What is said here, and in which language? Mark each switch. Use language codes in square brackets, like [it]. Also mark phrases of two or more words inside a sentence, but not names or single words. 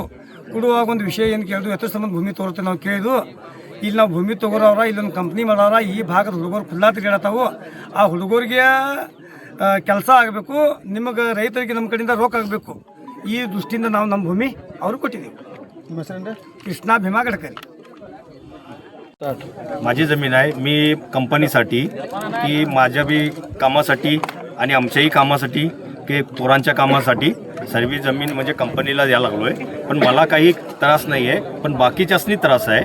[kn] ಕೊಡುವಾಗ ಒಂದು ವಿಷಯ ಏನು ಕೇಳಿದ್ವು, ಎತ್ತರ ಸಂಬಂಧ ಭೂಮಿ ತೋರುತ್ತೆ ನಾವು ಕೇಳಿದ್ವು. ಇಲ್ಲಿ ನಾವು ಭೂಮಿ ತೊಗೊಳವ್ರ ಇಲ್ಲೊಂದು ಕಂಪ್ನಿ ಮಾಡೋರ, ಈ ಭಾಗದ ಹುಡುಗರು ಖುಲ್ಲಾ ತಿರುಗಾಡತ್ತಾವು. ಆ ಹುಡುಗರಿಗೆ ಕೆಲಸ ಆಗಬೇಕು, ನಿಮಗೆ ರೈತರಿಗೆ ನಮ್ಮ ಕಡೆಯಿಂದ ರೊಕ್ಕ ಆಗಬೇಕು. ಈ ದೃಷ್ಟಿಯಿಂದ ನಾವು ನಮ್ಮ भूमी ಅವ್ರಿಗೆ ಕೊಟ್ಟಿದ್ದೀವಿ. ನಿಮ್ಮ ಹೆಸರೇನು? [mr] कृष्णा भीमा गडकरी. माझी जमीन आहे. मी कंपनीसाठी की माझ्या बी कामासाठी आणि आमच्याही कामासाठी की पोरांच्या कामासाठी सर्व जमीन म्हणजे कंपनीला द्यायला लागलो आहे. पण मला काही त्रास नाही आहे, पण बाकीच्यासनी त्रास आहे.